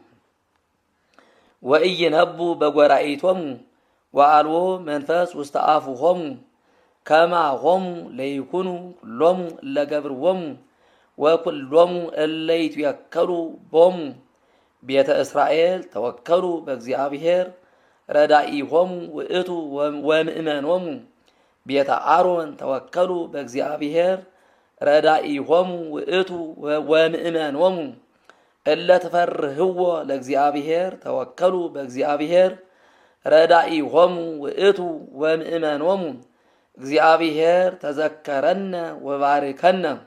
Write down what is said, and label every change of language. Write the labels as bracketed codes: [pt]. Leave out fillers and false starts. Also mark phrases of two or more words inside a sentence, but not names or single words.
[gez] ወኢይነቡ በጐራኢቶሙ ወአልቦ መንፈስ ውስተ አፉሆሙ ከማሆሙ ለይኩኑ ኩሎሙ እለ ገብርዎሙ ወኩሎሙ እለ ይትወከሉ ቦሙ ቤተ እስራኤል ተወከሉ በእግዚአብሔር ረዳኢሆሙ ውእቱ ወምእመኖሙ ቤተ አሮን ተወከሉ በእግዚአብሔር ረዳኢሆሙ ውእቱ ወምእመኖሙ እለ ትፈርህዎ ለእግዚአብሔር ተወከሉ በእግዚአብሔር ረዳኢሆሙ ውእቱ ወምእመኖሙ እግዚአብሔር ተዘከረነ ወባርከነ